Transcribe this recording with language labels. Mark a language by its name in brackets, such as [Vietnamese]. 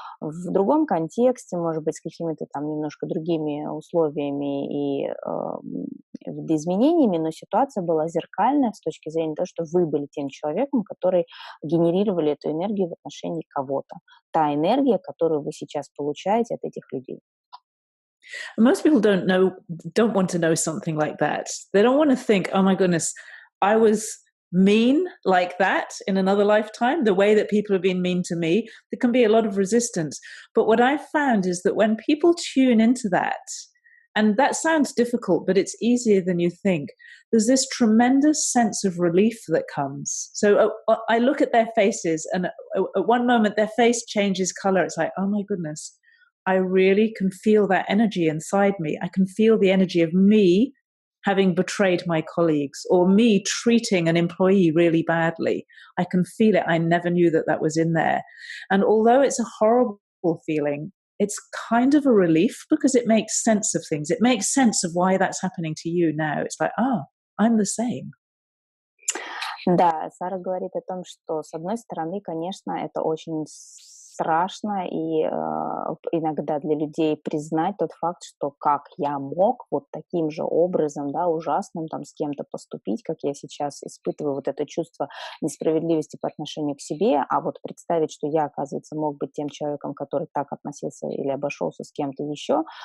[Russian] В другом контексте, может быть, с какими-то там немножко другими условиями и видоизменениями, но ситуация была зеркальная с точки зрения того, что вы были тем человеком, который генерировали эту энергию в отношении кого-то. Та энергия, которую вы сейчас получаете от этих людей. [English] Most people don't want to know something like that. They don't want to think, oh my goodness, I was mean like that in another lifetime, the way that people have been mean to me. There can be a lot of resistance. But what I've found is that when people tune into that, and that sounds difficult, but it's easier than you think, there's this tremendous sense of relief that comes. So I look at their faces, and at one moment their face changes color. It's like, oh my goodness, I really can feel that energy inside me. I can feel the energy of me having betrayed my colleagues, or me treating an employee really badly. I can feel it. I never knew that that was in there. And although it's a horrible feeling, it's kind of a relief because it makes sense of things. It makes sense of why that's happening to you now. It's like, oh, I'm the same. [Russian] Да, Сара говорит о том, что, с одной стороны, конечно, это очень страшно и иногда для людей признать тот факт, что как я мог вот таким же образом, да, ужасным там с кем-то поступить, как я сейчас испытываю вот это чувство несправедливости по отношению к себе, а вот представить, что я, оказывается, мог быть тем человеком, который так относился или обошелся с кем-то еще,